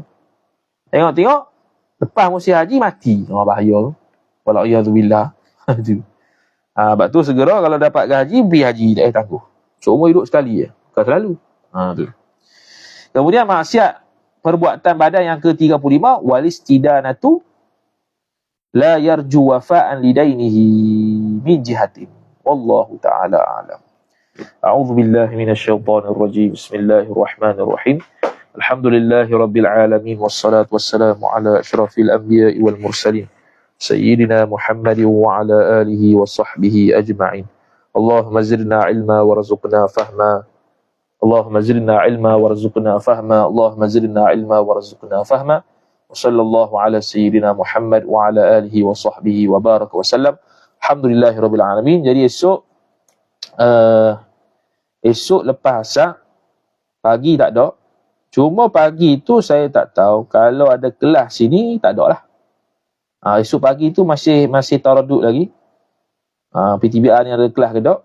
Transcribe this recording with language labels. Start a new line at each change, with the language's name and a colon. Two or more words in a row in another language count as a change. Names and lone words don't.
Malay: Tengok-tengok. Lepas musim haji mati. Bahaya tu.
Arabic: والعياذ بالله.
Malay: Sebab tu segera kalau dapat gaji, pergi haji. Tak tangguh. Seumur hidup sekali je. Bukan selalu. Tu. Kemudian maksiat perbuatan badan yang ke-35.
Arabic: والاستدانة لا يرجو وفاء لدينه من جهة. والله تعالى أعلم. أعوذ بالله من الشيطان الرجيم. بسم الله الرحمن الرحيم. الحمد لله رب العالمين، والصلاة والسلام على أشرف الأنبياء والمرسلين سيدنا محمد وعلى آله وصحبه أجمعين. اللهم زدنا علما وارزقنا فهما. اللهم زدنا علما وارزقنا فهما. اللهم زدنا علما وارزقنا فهما. وصلى الله على سيدنا محمد وعلى آله وصحبه وبارك وسلم. الحمد لله رب العالمين.
Malay: Jadi esok lepas asar pagi tak ada. Cuma pagi tu saya tak tahu kalau ada kelas sini, tak ada lah. Esok pagi tu masih taradud lagi. PTBR ni ada kelas ke tak?